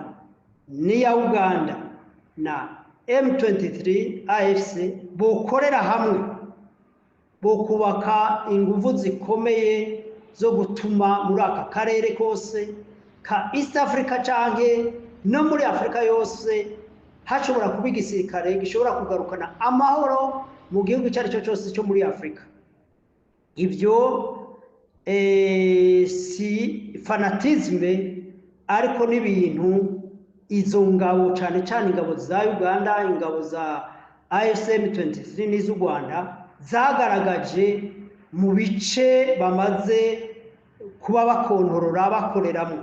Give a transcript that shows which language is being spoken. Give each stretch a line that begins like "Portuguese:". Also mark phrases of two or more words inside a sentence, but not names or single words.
Kinyarwanda: n'iya Uganda na M23 AFC bokorera hamwe, bo kubaka ingufu zikomeye zo gutuma muri aka karere kose ka East Africa canke no muri Afrika yose hashobora kuba igisirikare gishobora kugarukana amahoro mu gihugu cyari cyo cyose cyo muri Afrika. Ibyo si fanatisme, ariko n'ibintu izo ngabo cyane cyane ingabo za Uganda, ingabo za AFCM 23 n'iz'u Rwanda zagaragaje mu bice bamaze kuba bakontorora bakoreramo.